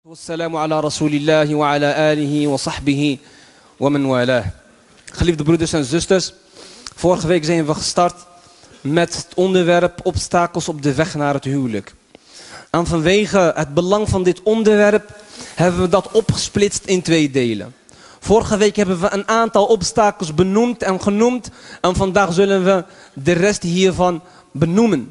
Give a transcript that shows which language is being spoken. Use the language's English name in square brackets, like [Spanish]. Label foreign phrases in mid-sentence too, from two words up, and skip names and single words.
[Arabic] والسلام على رسول الله وعلى آله وصحبه ومن والاه. [Dutch] Geliefde broeders en zusters, vorige week zijn we gestart met het onderwerp obstakels op de weg naar het huwelijk. En vanwege het belang van dit onderwerp hebben we dat opgesplitst in 2 delen. Vorige week hebben we een aantal obstakels benoemd en genoemd en vandaag zullen we de rest hiervan benoemen.